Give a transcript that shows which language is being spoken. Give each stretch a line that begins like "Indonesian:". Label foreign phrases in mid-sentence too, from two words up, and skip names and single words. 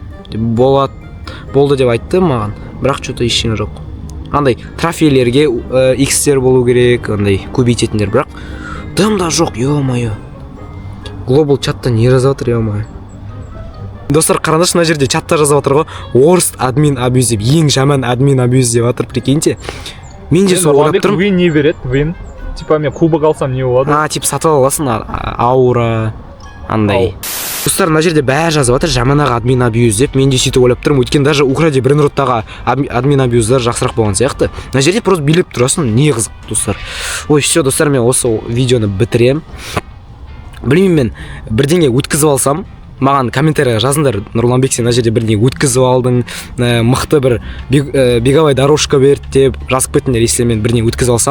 Kazakh: Болды деп айтты маған, бірақ что-то ештеңе жоқ. Андай трофейлерге X-тер болу керек, андай көбейтетіндер, бірақ дым да жоқ, ё-моё. Global чатта не жазып жатыр, ё-моё. Достар, қараңдаршы, мына жерде чатта жазып жатыр ғой,
English: worst admin abuse
Kazakh: деп, ең жаман
English: admin abuse
Kazakh: деп жатыр, прикиньте. Мен де сол ойлап тұрмын. Вин не береді, вин. Типа мен кубок алсам не болады? Типа сатып аласың, аура, андай. Достар, мына жерде бәрі жазып жатыр, жаманаға
English: admin abuse
Kazakh: деп. Мен де сөйтіп ойлап тұрмын, өйткені даже Украде Бренроттағы
English: admin abuse'дар
Kazakh: жақсырақ болған сияқты. Мына жерде просто билеп тұрасың, не қызық, достар. Ой, все, достар, мен осы видеоны бітірем. Білмеймін, мен бірдеңе өткізіп алсам, маған комментарийға жазыңдар, Нұрланбек, сен мына жерде бірдеңе өткізіп алдың, мықты бір
Russian: беговая дорожка
Kazakh: берді деп жазып кетіңдер, если мен бірдеңе өткізіп алсам.